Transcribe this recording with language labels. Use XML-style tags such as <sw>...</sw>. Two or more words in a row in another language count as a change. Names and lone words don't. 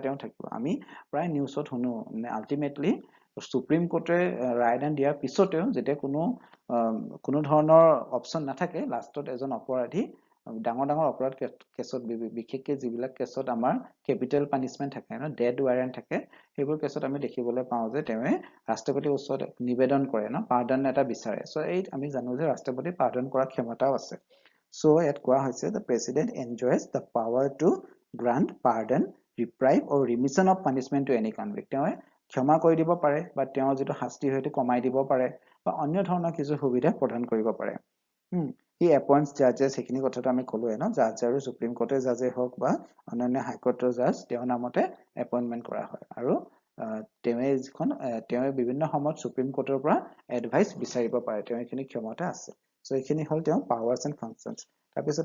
<as>তেওঁ থাকিব আমি প্ৰায় নিউজত শুনো মানে আল্টিমেটলি সুপ্ৰিম কোৰ্টে ৰায়দান দিয়াৰ পিছতেও যেতিয়া কোনো ধৰণৰ অপচন নাথাকে লাষ্টত এজন অপৰাধী ডাঙৰ অপৰাধ কেছত বিশেষকৈ যিবিলাক কেছত আমাৰ</as> <en>capital punishment</en> <as>থাকে ন</as> <en>death warrant</en> <as>থাকে সেইবোৰ কেছত আমি দেখিবলৈ পাওঁ যে তেওঁ ৰাষ্ট্ৰপতিৰ ওচৰত নিবেদন কৰে ন পাৰ্ডন এটা বিচাৰে সো এই আমি জানো যে ৰাষ্ট্ৰপতি পাৰ্ডন কৰাৰ ক্ষমতাও আছে সো ইয়াত কোৱা হৈছে</as> <en>the president enjoys the power to grant pardon reprieve or remission of punishment to any convict</en> <as>তেওঁ ক্ষমা কৰি দিব পাৰে বা তেওঁ যেটো শাস্তি হয়তো কমাই দিব পাৰে বা অন্য ধৰণৰ কিছু সুবিধা প্ৰদান কৰিব পাৰে</as> <en>he appoints judges</en> <as>সেইখিনি কথাটো আমি ক'লোৱে ন জাজ আৰু সুপ্ৰিম কোৰ্টৰ জাজে হওক বা অন্যান্য হাই কোৰ্টৰ জাজ তেওঁৰ নামতে এপইন্টমেন্ট কৰা হয় আৰু তেওঁ বিভিন্ন সময়ত সুপ্ৰিম কোৰ্টৰ পৰা এডভাইস বিচাৰিব পাৰে তেওঁ এইখিনি ক্ষমতা আছে সো এইখিনি হ'ল তেওঁ</as> <en>powers and functions</en> <as>তাৰপিছত</as>